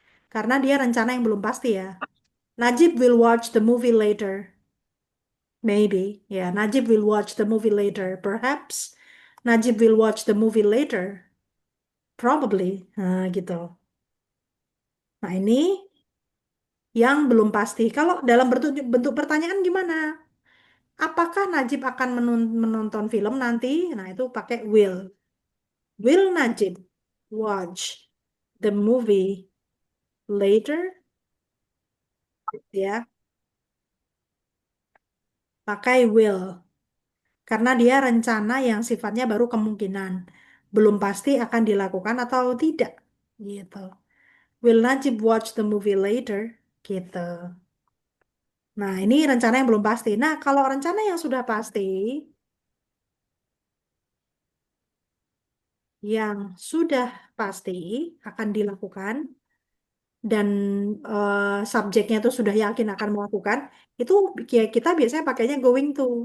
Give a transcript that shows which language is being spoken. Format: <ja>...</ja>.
<id>Karena dia rencana yang belum pasti ya.</id> <en>Najib will watch the movie later. Maybe. Ya, Najib will watch the movie later. Perhaps. Najib will watch the movie later. Probably.</en> <id>Nah, gitu. Nah, ini yang belum pasti. Kalau dalam bentuk, bentuk pertanyaan gimana? Apakah Najib akan menonton film nanti? Nah, itu pakai will.</id> <en>Will Najib watch the movie later?</en> <id>Ya, pakai will. Karena dia rencana yang sifatnya baru kemungkinan. Belum pasti akan dilakukan atau tidak. Gitu.</id> <en>Will Najib watch the movie later?</en> <id>Gitu. Nah, ini rencana yang belum pasti. Nah, kalau rencana yang sudah pasti, yang sudah pasti akan dilakukan, dan subjeknya itu sudah yakin akan melakukan, itu kita biasanya pakainya going to.</id>